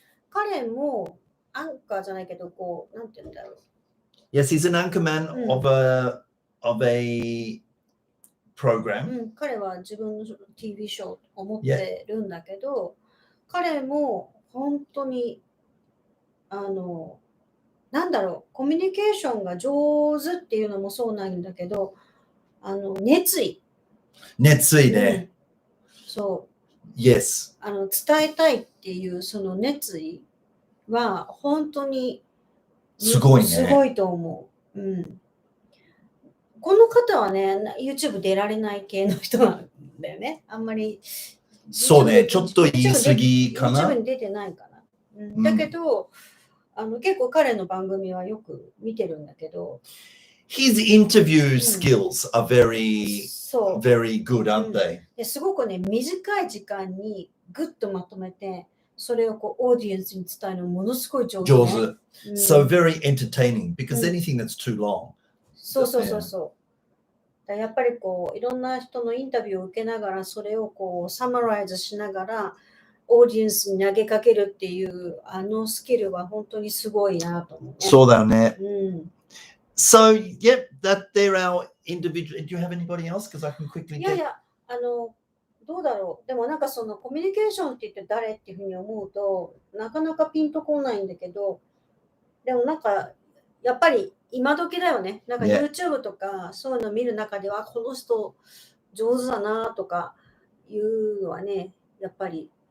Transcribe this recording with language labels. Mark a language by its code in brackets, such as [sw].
[ja] 彼もアンカーじゃないけど、こう、なんて言うんだろう。 [en] Yes, he's an anchorman of a program. [ja] 彼は自分の TV ショーを持ってるんだけど、彼も本当になんだろう、コミュニケーションが上手っていうのもそうなんだけど、熱意ね。そう。 [en] Yes. [ja] 伝えたいっていうその熱意は本当にすごいね。すごいと思う。この方はね、YouTube 出られない系の人なんだよね。あんまり。そうね、ちょっと言い過ぎかな。 YouTube に出てないかな。だけど、結構彼の番組はよく見てるんだけど。 [en] His interview skills are very good, aren't they? [ja] すごくね、短い時間にグッとまとめて、それをこうオーディエンスに伝えるのものすごい上手、ね。上手。 [en] So very entertaining because anything that's too long. [ja] そう。やっぱりこういろんな人のインタビューを受けながらそれをこうサマライズしながらオーディエンスに投げかけるっていうスキルは本当にすごいなと思う、ね。そうだよね。 [en] So, yeah, that they're our individual. Do you have anybody else? Because I can quickly get. [ja] いや、どうだろう。でもなんかそのコミュニケーションって言って誰っていうふうに思うとなかなかピンとこないんだけど、でもなんかやっぱり今時だよね。なんか YouTube とかそういうのを見る中ではこの人上手だなとかいうのはね、やっぱり